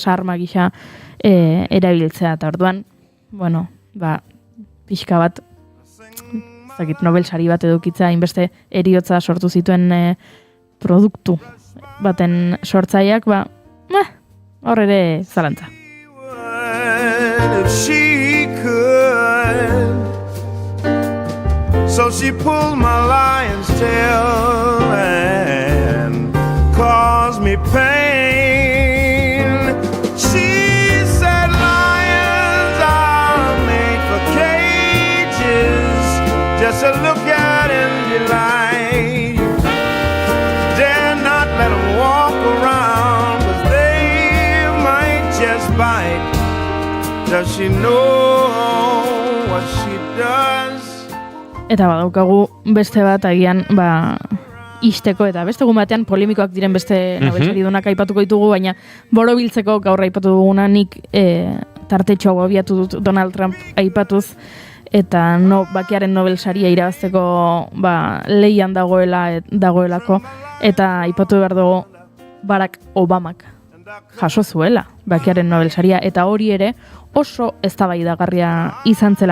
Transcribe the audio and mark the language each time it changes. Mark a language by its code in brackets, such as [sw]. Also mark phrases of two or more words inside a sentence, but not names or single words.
[eu] Gasa arma gisa erabiltzea, eta orduan, pixka bat, Nobel sari bat edukitza, hainbeste heriotza sortu zituen produktu baten sortzaileak, hor ere zalantza. [en] If she could, so she pulled my lion's tail and caused me pain. She said lions are made for cages, just to look at and delight. Dare not let them walk around, 'cause they might just bite. Does she know what she does? [eu] Eta badaukagu beste bat agian, isteko eta beste egun batean polemikoak diren beste Nobel saridunak aipatuko ditugu, baina borobiltzeko gaur aipatu duguna nik tartetxo hau abiatu dut Donald Trump aipatuz, eta bakearen Nobel saria irabazteko leian dagoelako, eta aipatu behar dugu Barack Obamak jaso zuela bakearen Nobel saria, eta hori ere oso eztabaidagarria izan zela.